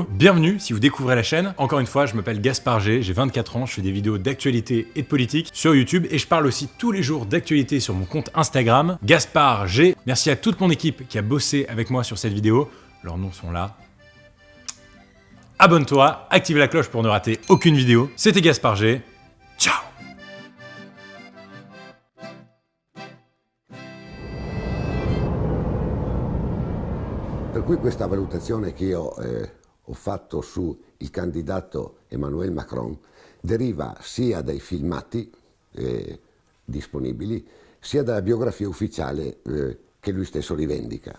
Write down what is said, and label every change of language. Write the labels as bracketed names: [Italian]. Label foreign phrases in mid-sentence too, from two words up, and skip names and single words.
[French] Bienvenue si vous découvrez la chaîne. Encore une fois, je m'appelle Gaspard G, j'ai 24 ans, je fais des vidéos d'actualité et de politique sur YouTube et je parle aussi tous les jours d'actualité sur mon compte Instagram, Gaspard G. Merci à toute mon équipe qui a bossé avec moi sur cette vidéo. Leurs noms sont là. Abonne-toi, active la cloche pour ne rater aucune vidéo. C'était Gaspard G. Ciao! [Italian] Per cui questa valutazione che io ho fatto sul candidato Emmanuel Macron deriva sia dai filmati disponibili, sia dalla biografia ufficiale che lui stesso rivendica.